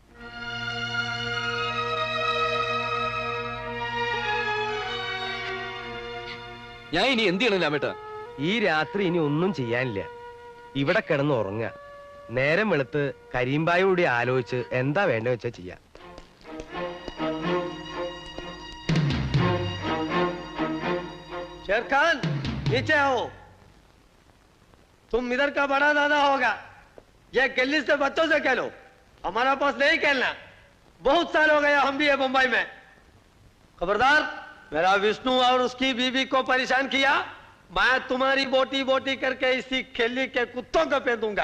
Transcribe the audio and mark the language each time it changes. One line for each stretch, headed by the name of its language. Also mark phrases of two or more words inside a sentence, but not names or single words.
Malayalam: ഞാൻ ഇനി എന്ത് ചെയ്യണം രാമേട്ട? ഈ രാത്രി ഇനി ഒന്നും ചെയ്യാനില്ല. ഇവിടെ കിടന്ന് ഉറങ്ങുക. നേരം വെളുത്ത് കരീംബായോട് ആലോചിച്ച് എന്താ വേണ്ട വെച്ചാ ചെയ്യാം.
Hindi: शेर खान नीचे आओ। तुम इधर का बड़ा दादा होगा। ये गली से बच्चों से खेलो, हमारा पास नहीं खेलना। बहुत साल हो गया हम भी है मुंबई में। खबरदार, मेरा विष्णु और उसकी बीवी को परेशान किया, मैं तुम्हारी बोटी बोटी करके इसी खेली के कुत्तों को पे दूंगा।